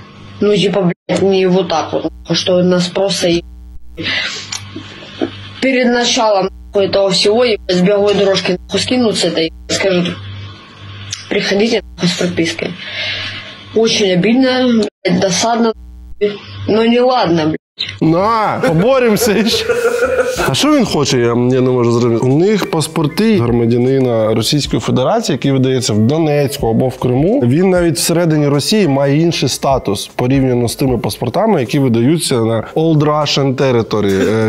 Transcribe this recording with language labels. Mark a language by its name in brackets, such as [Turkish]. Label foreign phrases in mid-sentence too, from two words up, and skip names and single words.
[Russian] Ну, типа, блядь, не вот так вот, что нас просто перед началом этого всего с беговой дорожки скинут с этой, скажут, приходите с пропиской. Очень обидно, блядь, досадно, но не ладно, блядь. [Ukrainian] На, поборемося ще. А що він хоче, я не можу зрозуміти. У них паспорти громадянина Російської Федерації, який видається в Донецьку або в Криму, він навіть всередині Росії має інший статус порівняно з тими паспортами, які видаються на [English] Old Russian Territory.